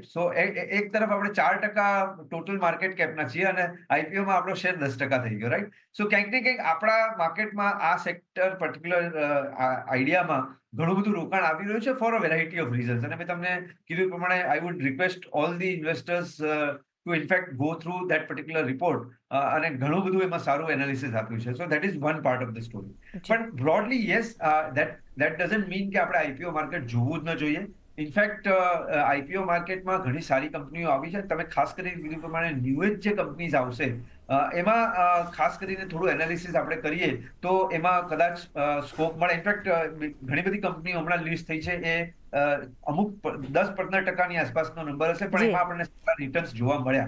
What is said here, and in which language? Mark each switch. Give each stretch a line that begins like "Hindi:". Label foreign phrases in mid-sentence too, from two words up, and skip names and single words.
Gujarati: સો એક તરફ આપણે 4%
English: total market capના
Gujarati: છીએ અને આઈપીઓમાં આપણો શેર 10% થઈ ગયો, રાઈટ? સો ક્યાંક ને ક્યાંક આપણા માર્કેટમાં આ સેક્ટર પર્ટિક્યુલર આઈડિયામાં ઘણું બધું રોકાણ આવી રહ્યું છે
English: for a variety of reasons.
Gujarati: અને મેં તમને કીધું પ્રમાણે
English: I would request all the investors to in fact go through that particular report,
Gujarati: અને ઘણું બધું એમાં સારું એનાલિસિસ આપ્યું છે.
English: So that is one part of the story. But broadly yes, that doesn't mean
Gujarati: કે આપણે આઈપીઓ માર્કેટ જોવું જ ન જોઈએ. ઇનફેક્ટ આઈપીઓ માર્કેટમાં ઘણી સારી કંપનીઓ આવી છે. તમે ખાસ કરીને કીધું પ્રમાણે
English: new age
Gujarati: જે કંપનીઝ આવશે, એમાં ખાસ કરીને થોડું એનાલિસિસ આપણે કરીએ તો એમાં કદાચ સ્કોપ મળે. ઇનફેક્ટ ઘણી બધી કંપનીઓ હમણાં લિસ્ટ થઈ છે, એ અમુક 10-15% આસપાસનો નંબર હશે, પણ એમાં આપણને સારા રિટર્ન્સ જોવા મળ્યા.